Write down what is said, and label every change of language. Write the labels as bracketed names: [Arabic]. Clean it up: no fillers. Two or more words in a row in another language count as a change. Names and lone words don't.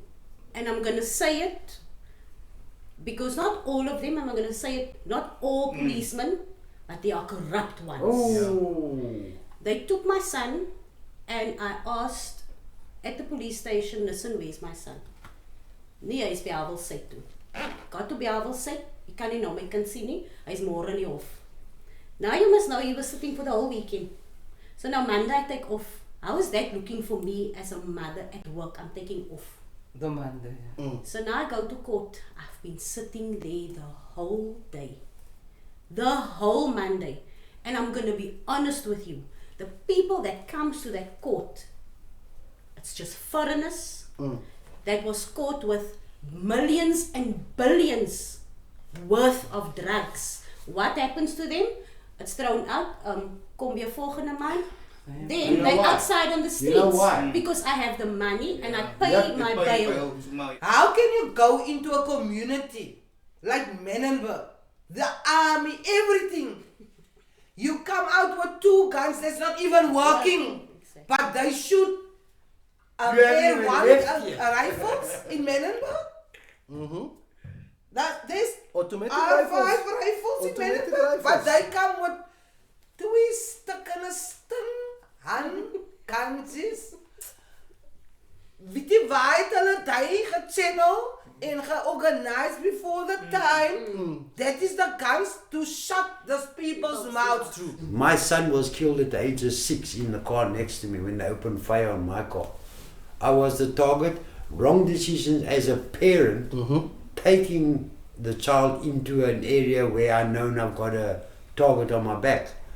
[English] And I'm going to say it because not all of them, I'm going to say it, not all policemen, but they are corrupt ones. Oh. They took my son and I asked at the police station, listen, where's my son? [Afrikaans] Nee, hy is by Havelsy toe. [English] Got to [Afrikaans] by Havelsy, ek kan nie nou my kind sien nie, hy is môre in die hof. [English] Now you must know he was sitting for the whole weekend. So now Monday I take off. How is that looking for me as a mother at work? I'm taking off. The Monday. So now I go to court. I've been sitting there the whole day. The whole Monday. And I'm going to be honest with you. The people that comes to that court, it's just foreigners that was caught with millions and billions worth of drugs. What happens to them? It's thrown out. [Afrikaans] Kom weer volgende maand. [English] Then You know they why? outside on the streets. You know why? Because I have the money and I pay my bail. How can you go into a community like Menenberg, the army, everything? You come out with 2 guns that's not even working, Exactly. but they shoot You haven't Air even One left yet. rifles in Menenberg. There's Automatic R5 rifles. rifles in Automatic Menenberg, but rifles. they come with 2 stukken sting handkansies. [Afrikaans] Weet jy waar het hulle die gechannel en georganized [English] before the time? That is the guns to shut those people's mouths. My son was killed at the age of 6 in the car next to me when they opened fire on my car. I was the target. Wrong decisions as a parent, taking the child into an area where I know I've got a target on my back.